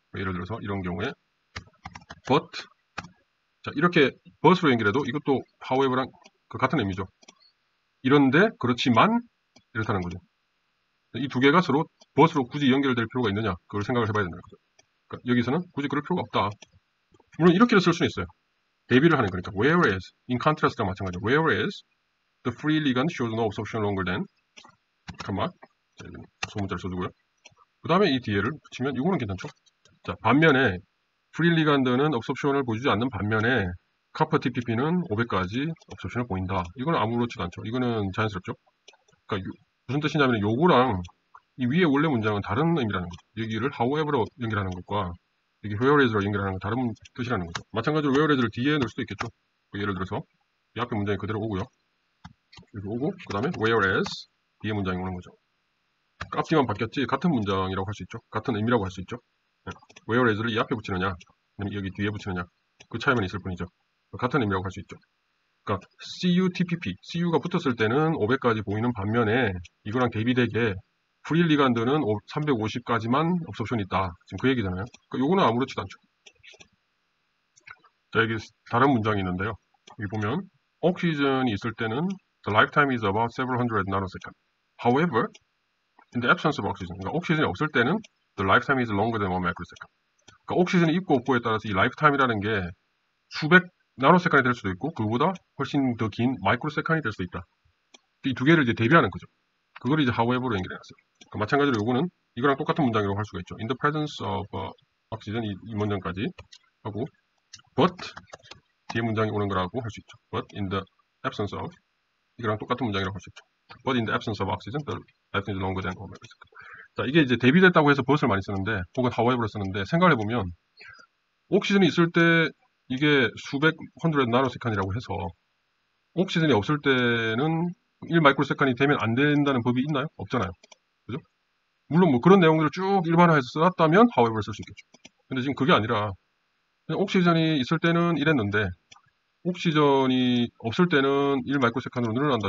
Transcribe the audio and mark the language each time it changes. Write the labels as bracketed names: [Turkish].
[Korean] 예를 들어서 이런 경우에 but 자, 이렇게 but으로 연결해도 이것도 however랑 그 같은 의미죠. 이런데 그렇지만 이렇다는 거죠. 이 두 개가 서로 but으로 굳이 연결될 필요가 있느냐 그걸 생각을 해봐야 된다는 거죠. 그러니까 여기서는 굳이 그럴 필요가 없다. 물론 이렇게도 쓸 수는 있어요. 대비를 하는 거니까 whereas in contrast랑 마찬가지로 [English] whereas the free ligand shows no absorption longer than [Korean] 잠깐만 소문자를 써주고요. 그 다음에 이 뒤에를 붙이면 이거는 괜찮죠. 자, 반면에 프리 리간드는 업섭션을 보여주지 않는 반면에 카퍼 TPP는 500까지 업섭션을 보인다. 이거는 아무렇지도 않죠. 이거는 자연스럽죠. 그러니까 무슨 뜻이냐면 요거랑 이 위에 원래 문장은 다른 의미라는 거죠. 여기를 however로 연결하는 것과 여기 whereas로 연결하는 건 다른 뜻이라는 거죠. 마찬가지로 whereas를 뒤에 넣을 수도 있겠죠. 예를 들어서 이 앞에 문장이 그대로 오고요. 여기 오고 그 다음에 whereas 뒤에 문장이 오는 거죠. 앞뒤만 바뀌었지 같은 문장이라고 할 수 있죠. 같은 의미라고 할 수 있죠. whereas를 이 앞에 붙이느냐 아니면 여기 뒤에 붙이느냐 그 차이만 있을 뿐이죠. 같은 의미라고 할 수 있죠. 그러니까 CUTPP, CU가 붙었을 때는 500까지 보이는 반면에 이거랑 대비되게 프리 리간드는 350까지만 업소션이 있다. 지금 그 얘기잖아요. 그러니까 요거는 아무렇지도 않죠. 자, 여기 다른 문장이 있는데요. 여기 보면 옥시전이 있을 때는 [English] the lifetime is about several hundred nanosecond. However, in the absence of oxygen, [Korean] 그러니까 옥시전이 없을 때는 [English] the lifetime is longer than 1 microsecond. [Korean] 그러니까 옥시전이 있고 없고에 따라서 이 lifetime이라는 게 수백 나노세컨이 될 수도 있고 그보다 훨씬 더 긴 마이크로세컨이 될 수도 있다. 이 두 개를 이제 대비하는 거죠. 그걸 이제 however로 연결해놨어요. 그러니까 마찬가지로 요거는 이거랑 똑같은 문장이라고 할 수가 있죠. [English] In the presence of oxygen [Korean] 이 문장까지 하고 but 뒤에 문장이 오는 거라고 할 수 있죠. [English] But in the absence of [Korean] 이거랑 똑같은 문장이라고 할 수 있죠. [English] But in the absence of oxygen, the lifetime is longer than 1 microsecond. [Korean] 자, 이게 이제 대비됐다고 해서 but을 많이 쓰는데 혹은 however를 쓰는데 생각을 해보면 옥시전이 있을 때 이게 수백 100 나노세컨이라고 해서 옥시전이 없을 때는 1 마이크로세컨이 되면 안 된다는 법이 있나요? 없잖아요. 그죠? 물론 뭐 그런 내용들을 쭉 일반화해서 써놨다면 however를 쓸 수 있겠죠. 근데 지금 그게 아니라 그냥 옥시전이 있을 때는 이랬는데 옥시전이 없을 때는 1 마이크로세컨으로 늘어난다.